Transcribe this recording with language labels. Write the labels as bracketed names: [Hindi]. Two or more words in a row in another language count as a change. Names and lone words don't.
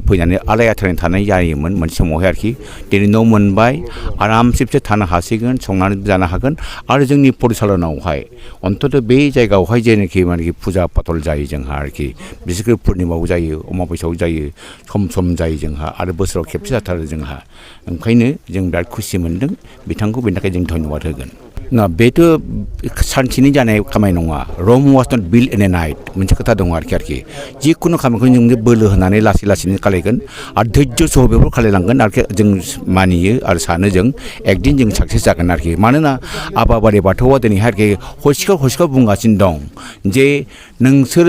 [Bodo] फैनानै आलाय आथायनानै थानाय जायोमोन मोनसे समावहाय आरोखि दिनै न' मोनबाय आरामसे थानो हासिगोन संनानै जानो हागोन आरो जोंनि परिचालनायावहाय अन्तत बे जायगायावहाय जेनाखि माने फुजा फाथल जायो जोंहा आरोखि बिसेसकै पुर्निमायाव जायो अमाबस्याव जायो सम जायो जोंहा आरो बोसोराव खेबसे जाथारो जोंहा ओंखायनो जों बिराद खुसि मोन्दों बिथांखौ बेनि थाखाय जों धन्यबाद होगोन ना बेथ' सानसेनि जानाय खामानि नङा [English] Rome was not built in a night [Bodo] मोनसे खोथा दङ आरोखि जिखुनु खामानिखौ जों बोलो होनानै लासैनो खालायगोन आरो धैर्य सह बेफोर खालायलांगोन आरोखि जों मानियो आरो सानो जों एकदिन जों साक्सेस जागोन आरोखि मानोना आफा बोराइ बाथौआ दिनैहाय आरोखि हसिखाव बुंगासिनो दं जे नोंसोरो